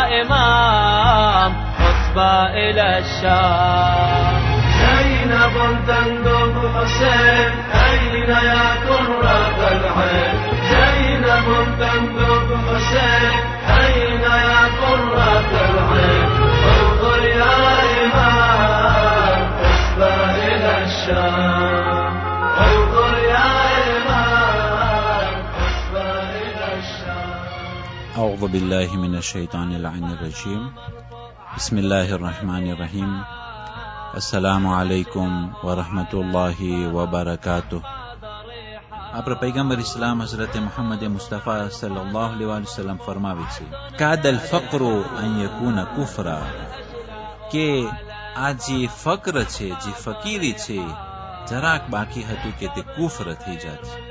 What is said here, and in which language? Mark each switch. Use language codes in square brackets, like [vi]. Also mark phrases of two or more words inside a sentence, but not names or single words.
[ar] إمام حسبى إلى الشام زينب تندب حسين أين يا قرة العين زينب تندب حسين أين يا قرة العين انظر يا إمام حسبى إلى الشام انظر يا إمام حسبى إلى الشام. أعوذ بالله من الشيطان اللعين الرجيم. بسم الله الرحمن الرحيم. السلام عليكم و رحمة الله و بركاته. [gu] આપણા પૈગંબર ઇસ્લામ હઝરત મુહમ્મદ મુસ્તફા [ar] صلى الله عليه وسلم [gu] ફરમાવે છે [ar] كاد الفقر أن يكون كفرا, [gu] કે આ જે ફક્ર છે, જે ફકીરી છે, જરાક બાકી હતું કે તે કુફર થઈ જાત.